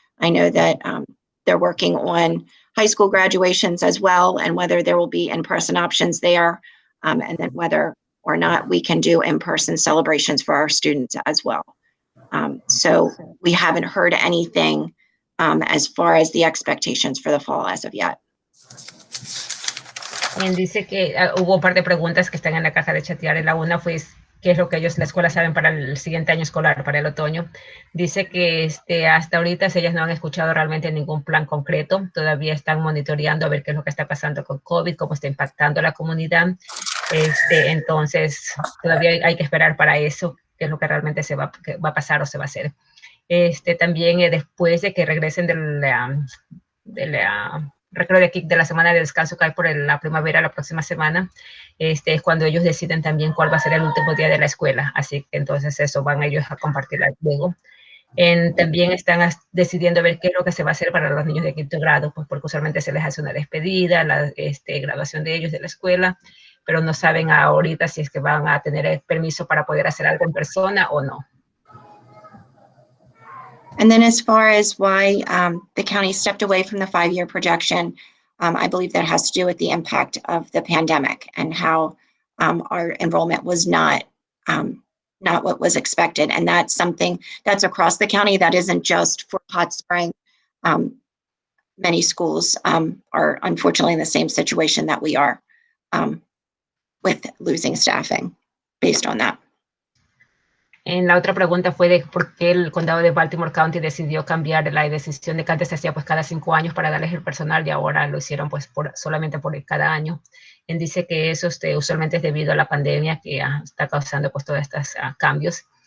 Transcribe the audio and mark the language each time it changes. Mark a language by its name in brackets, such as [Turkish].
[English] I know that they're working on high school graduations as well, and whether there will be in-person options there, and then whether or not we can do in-person celebrations for our students as well. So we haven't heard anything as far as the expectations for the fall as of yet. [Spanish] Dice que hubo un par de preguntas que están en la caja de chatear. Y la una fue qué es lo que ellos, la escuela, saben para el siguiente año escolar, para el otoño. Dice que hasta ahorita ellas no han escuchado realmente ningún plan concreto. Todavía están monitoreando a ver qué es lo que está pasando con COVID, cómo está impactando a la comunidad. Entonces, todavía hay que esperar para eso, qué es lo que realmente que va a pasar o se va a hacer. También después de que regresen de la recreo de aquí, de la semana de descanso que hay por la primavera, la próxima semana, es cuando ellos deciden también cuál va a ser el último día de la escuela. Así que entonces eso van ellos a compartir luego. También están decidiendo ver qué es lo que se va a hacer para los niños de 5º grado, pues porque usualmente se les hace una despedida, la graduación de ellos de la escuela, pero no saben ahorita si es que van a tener el permiso para poder hacer algo en persona o no. [English] And then as far as why the county stepped away from the 5-year projection, I believe that has to do with the impact of the pandemic and how our enrollment was not what was expected. And that's something that's across the county. That isn't just for Hot Spring. Many schools are unfortunately in the same situation that we are with losing staffing based on that. [Spanish] La otra pregunta fue de por qué el condado de Baltimore County decidió cambiar la decisión de que antes se hacía pues cada 5 años para darles el personal y ahora lo hicieron pues solamente por cada año. Dice que eso usualmente es debido a la pandemia que está causando pues todos estos cambios.